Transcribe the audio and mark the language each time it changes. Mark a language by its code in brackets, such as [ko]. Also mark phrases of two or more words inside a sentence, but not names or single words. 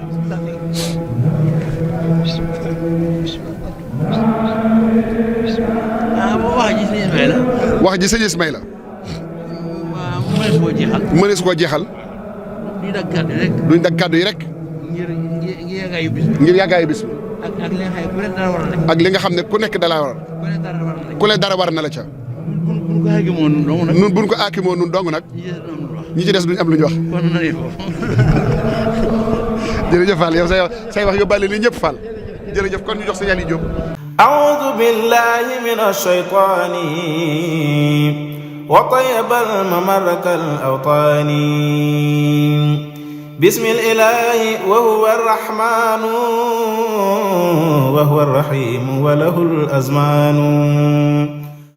[wo] wax ji sëñ Ismaïla mënees koo jeexal duñ dag kàddu yi rek ngir yàggaayu bis bi ak li nga xam ne ku nekk dala war ku le dara war na la ca nun buñ ko aakimoo nun dong nag ñi ci des duñ am lu ñu wax jërëjëf Fall yow say wax yóbbaale li ñëpp Fall jërëjëf kon ñu jox Sëñ Aliou Diop [ar] أعوذ بالله من الشيطان وطيب الممر كالأوطان بسم الإله وهو الرحمن وهو الرحيم وله الأزمان